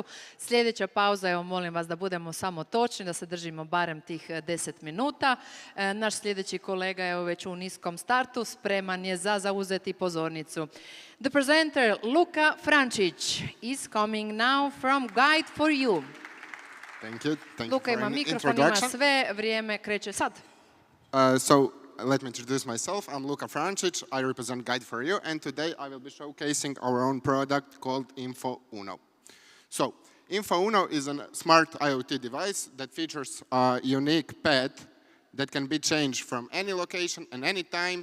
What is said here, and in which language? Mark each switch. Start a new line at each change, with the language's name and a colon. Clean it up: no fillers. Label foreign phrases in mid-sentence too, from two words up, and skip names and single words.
Croatian: Sljedeća pauza, evo molim vas da budemo samo točni, da se držimo barem tih 10 minuta. Naš sljedeći kolega je već u niskom startu, spreman je za zauzeti pozornicu.
English: The presenter Luka Frančić is coming now from Guide for You. Thank you.
Croatian: Luka ima mikrofon, ima sve, vrijeme kreće sad.
English: Let me introduce myself. I'm Luka Frančić. I represent Guide for You, and today I will be showcasing our own product called Inferno. So, Inferno is a smart IoT device that features a unique pad that can be changed from any location and any time.